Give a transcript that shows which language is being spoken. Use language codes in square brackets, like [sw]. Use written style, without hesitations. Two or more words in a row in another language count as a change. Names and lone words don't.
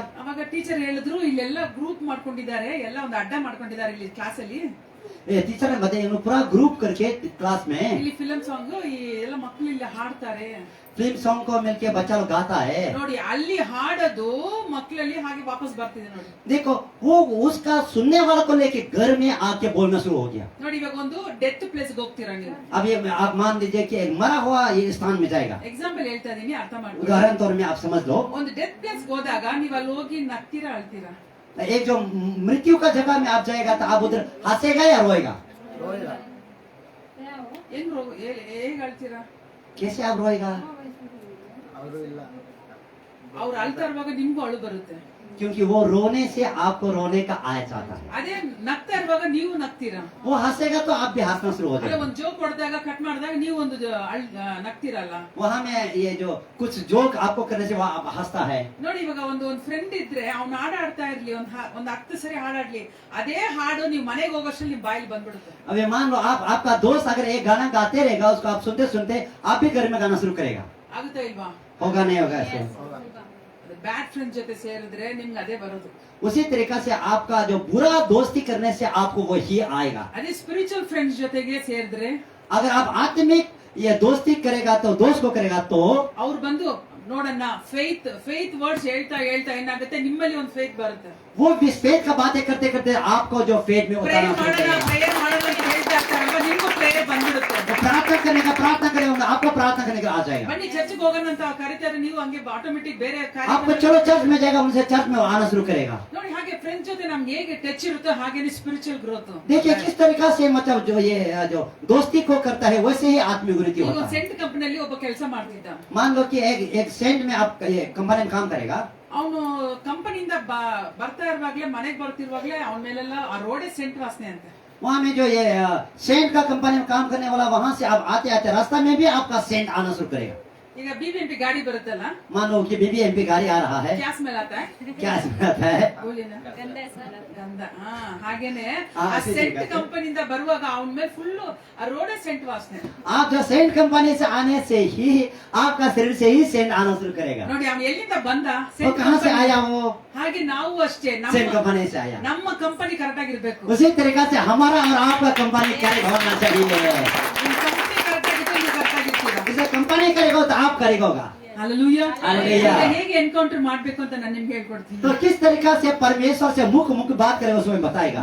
[kn] ಅವಾಗ ಟೀಚರ್ ಹೇಳಿದ್ರು, ಇಲ್ಲೆಲ್ಲ ಗ್ರೂಪ್ ಮಾಡ್ಕೊಂಡಿದ್ದಾರೆ, ಎಲ್ಲ ಒಂದು ಅಡ್ಡ ಮಾಡ್ಕೊಂಡಿದ್ದಾರೆ ಇಲ್ಲಿ ಕ್ಲಾಸ್ ಅಲ್ಲಿ. [hi] टीचर ने बताया पूरा ग्रुप करके क्लास में [kn] ಇಲ್ಲಿ [en] film song [kn] ಎಲ್ಲ ಮಕ್ಕಳು ಇಲ್ಲಿ ಹಾಡ್ತಾರೆ, [en] film song [hi] को मिलके बच्चा लोग गाता है। [kn] ನೋಡಿ ಅಲ್ಲಿ ಹಾಡೋದು मಕ್ಕಳಲ್ಲಿ ಹಾಗೆ ವಾಪಸ್ ಬರ್ತಿದೆ ನೋಡಿ. [hi] देखो वो उसका सुनने वाला को लेके घर में आके बोलना शुरू हो गया। [kn] ನೋಡಿ, ಇವಾಗ ಒಂದು [en] death place [kn] ಗೆ ಹೋಗ್ತೀರಾ ನೀವು. [hi] अब ये आप मान लीजिए कि एक मरा हुआ ये स्थान में जाएगा। [kn] ಎಕ್ಸಾಂಪಲ್ ಹೇಳ್ತಾ ಇದೀನಿ, ಅರ್ಥ ಮಾಡ್ಕೊಳ್ಳಿ. [hi] उदाहरण तौर में आप समझ लो, [kn] ಒಂದು [en] death place [kn] ಹೋದಾಗ ನೀವು ಅಲ್ಲಿ ಹೋಗಿ ನಗ್ತೀರಾ, ಅಳ್ತೀರಾ? [hi] एक जो मृत्यु का जगह में आप जाएगा तो आप उधर हंसेगा या रोएगा? [kn] ಹೆಂಗ್ ಹೇಗ್ ಅಳ್ತೀರಾ? [hi] कैसे आप रोएगा? [kn] ಅವ್ರು ಅಳ್ತಾ ಇರುವಾಗ ನಿಮ್ಗೂ ಅಳು ಬರುತ್ತೆ. [hi] क्योंकि वो रोने से आपको रोने का आया चाहता है। [kn] ಅದೇ ನಗ್ತಾ ಇರುವಾಗ ನೀವು ನಗ್ತೀರಾ. [hi] वो हंसेगा तो आप भी हंसना शुरू हो [kn] ಅಲ್ಲ, [hi] जाएगा। [kn] ಒಂದ್ ಜೋಕ್ ಹೊಡೆದಾಗ ಕಟ್ ಮಾಡಿದಾಗ ನೀವು ಒಂದು ನಗ್ತೀರಲ್ಲ. [hi] वहाँ में ये जो कुछ जोक आपको करने से वो आप हंसता है। [kn] ನೋಡಿ, ಇವಾಗ ಒಂದು ಫ್ರೆಂಡ್ ಇದ್ರೆ ಅವ್ನು ಹಾಡಾಡ್ತಾ ಇರ್ಲಿ, ಒಂದ್ 10 ಸರಿ ಹಾಡಾಡ್ಲಿ, ಅದೇ ಹಾಡು ನೀವು ಮನೆಗೆ ಹೋಗೋಷ್ಟ್ರಲ್ಲಿ ನಿಮ್ ಬಾಯಲ್ಲಿ ಬಂದ್ಬಿಡುತ್ತೆ. [hi] अब ये मान लो आपका दोस्त अगर एक गाना गाते रहेगा, उसको आप सुनते सुनते आप भी घर में गाना शुरू करेगा। [kn] ಆಗುತ್ತಾ ಇಲ್ವಾ? [hi] होगा नहीं होगा ऐसे? [en] bad friend [kn] ಜೊತೆ ಸೇರಿದ್ರೆ ನಿಮ್ಗೆ ಅದೇ ಬರೋದು. [hi] उसी तरीका से आपका जो बुरा दोस्ती करने से आपको वही आएगा। [kn] ಅದೇ [en] spiritual friends [kn] ಜೊತೆಗೆ ಸೇರಿದ್ರೆ, [hi] अगर आप आत्मिक ये दोस्ती करेगा तो दोस्त को करेगा तो [kn] ಅವ್ರು ಬಂದು ನೋಡಣ್ಣ [en] faith words [kn] ಹೇಳ್ತಾ ಹೇಳ್ತಾ ಏನಾಗುತ್ತೆ, ನಿಮ್ಮಲ್ಲಿ ಒಂದು ಫೇತ್ ಬರುತ್ತೆ. [hi] वो भी फेथ का बातें करते करते आपको जो फेथ में उतारना शुरू करेगा। [kn] ಪ್ರೇಯರ್ ಮಾಡೋಣ ಅಂತ ಹೇಳ್ತಾ ಇರ್ತಾರಲ್ವಾ, ನಿಮ್ಗೂ ಪ್ರೇಯರ್ ಬಂದ್ಬಿಡುತ್ತೆ. [hi] वो प्रार्थना करेगा आपको प्रार्थना करने का आ जाएगा. [kn] ಬನ್ನಿ ಚರ್ಚ್ಗೆ ಹೋಗೋಣ ಅಂತ ಕರೀತಾರೆ, ನೀವು ಹಂಗೆ ಆಟೋಮೆಟಿಕ್ ಬೇರೆ [hi] आपको चलो चर्च में जाएगा, उनसे चर्च में आना शुरू करेगा. [kn] ನೋಡಿ ಹಾಗೆ ಫ್ರೆಂಡ್ಸ್ ಜೊತೆ ನಮ್ಗೆ ಹೇಗೆ ಟಚ್ ಇರುತ್ತೋ ಹಾಗೇನೆ [en] spiritual growth. [hi] देखिए किस तरीका से मतलब जो दोस्ती को करता है वैसे ही आत्मिक उन्नति [kn] ಈಗ [hi] होता [kn] ಒಂದು [hi] है. [kn] ಸೆಂಟ್ ಕಂಪನಿಯಲ್ಲಿ ಒಬ್ಬ ಕೆಲಸ ಮಾಡ್ತಿದ್ದ. [hi] मान लो कि एक सेंट में आप कंपनी में काम करेगा. [kn] ಅವನು ಕಂಪನಿಯಿಂದ ಬರ್ತಾ ಇರುವಾಗ್ಲೇ ಮನೆಗೆ ಬರ್ತಿರುವಾಗ್ಲೇ ಅವನ ಮೇಲೆಲ್ಲ ಆ ರೋಡೇ ಸೆಂಟ್ ವಾಸನೆ ಅಂತ. [hi] वहाँ में जो ये सेंट का कंपनी में काम करने वाला वहाँ से आप आते आते रास्ता में भी आपका सेंट आना शुरू करेगा. [kn] ಈಗ BBMP ಗಾಡಿ ಬರುತ್ತಲ್ಲ, [hi] मान लो कि BBMP गाड़ी आ रहा है, क्या स्मेಲ್ आता है? क्या स्मेल आता है? [kn] ಗೋಲಿನ ಗಂಧ ಸ್ಮೆಲ್ ಅದು. ಗಂಧ. ಹಾಗೇನೆ ಹಾ, ಆ ಅದೇ ಸೆಂಟ್ ರೀತಿ. ಕಂಪನಿಯಿಂದ ಬರುವಾಗ ಅವನ ಮೇಲೆ ಫುಲ್ ಆ ರೋಡೇ ಸೆಂಟ್ ವಾಸನೆ. आप जो सेंट कंपनी से आने से ही आपका शरीर से ही सेंट आना शुरू करेगा. ನೋಡಿ ಅವನು ಎಲ್ಲಿಂದ ಬಂದ? [hi] वो [kn] ಸೆಂಟ್ [hi] कहाँ से [kn] ಕಂಪನಿ. [hi] आया वो? [kn] ಹಾಗೆ ನಾವು ಅಷ್ಟೇ [hi] सेंट कंपनी से आया. [kn] ನಮ್ಮ [en] company correct [kn] ಆಗಿರ್ಬೇಕು. [hi] उसी तरीका से हमारा और आपका कंपनी क्या होना चाहिए. [kn] ನಿಮ್ [en] company correct [kn] ಆಗಿದ್ರೆ ನೀವು ಕರೆಕ್ಟ್ ಆಗಿರ್ತೀರಾ. [hi] इसे कंपनी करेगा तो आप करेगा. Hallelujah. Hallelujah. [kn] ಹೇಗೆ ಎನ್ಕೌಂಟರ್ ಮಾಡ್ಬೇಕು ಅಂತ ನಾನು ನಿಮ್ಗೆ ಹೇಳ್ಕೊಡ್ತೀನಿ. [hi] तो किस तरीका से परमेश्वर से मुख मुख बात करेगा उसमें बताएगा.